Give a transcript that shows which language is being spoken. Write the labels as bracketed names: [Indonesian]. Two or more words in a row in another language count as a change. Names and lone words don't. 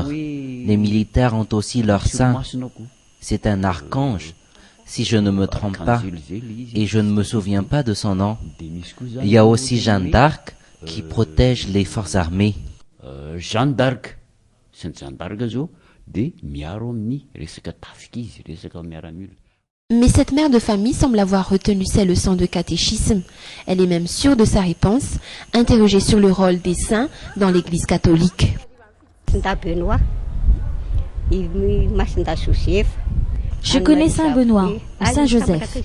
[French] Les militaires ont aussi leur saint. C'est un archange, si je ne me trompe pas, et je ne me souviens pas de son nom. Il y a aussi Jeanne d'Arc qui protège les forces armées. [Malagasy] Jeanne d'Arc, Sainte Jeanne d'Arc de miaro amin'ny resaka tafika izy, resaka miaramila. [French] Mais cette mère de famille semble avoir retenu ses leçons de catéchisme. Elle est même sûre de sa réponse, interrogée sur le rôle des saints dans l'Église catholique. Je connais Saint Benoît ou Saint Joseph.